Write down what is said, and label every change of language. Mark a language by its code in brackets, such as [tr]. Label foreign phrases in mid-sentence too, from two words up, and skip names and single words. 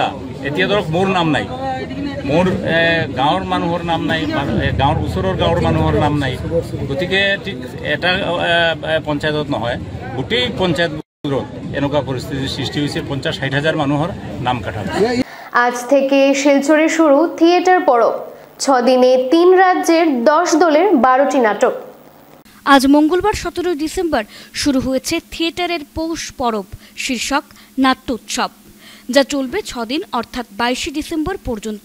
[as] এতিয়া ধৰক মোৰ নাম নাই, মোৰ গাঁৱৰ মানুহৰ নাম নাই, গাঁৱৰ ওচৰৰ গাঁৱৰ মানুহৰ নাম নাই। গতিকে ঠিক এটা পঞ্চায়তত নহয়, গোটেই পঞ্চায়তবোৰত এনেকুৱা পৰিস্থিতিৰ সৃষ্টি হৈছে। 50-60 হাজাৰ মানুহৰ নাম কাটা হৈছে। [bn] আজ থেকে শিলচরে শুরু থিয়েটার পরব। 6 দিনে 3 রাজ্যের 10 দলের 12টি নাটক। আজ মঙ্গলবার 17 ডিসেম্বর শুরু হয়েছে থিয়েটারের পৌষ পরব শীর্ষক নাট্য উৎসব, যা চলবে 6 দিন অর্থাৎ 22 ডিসেম্বর পর্যন্ত।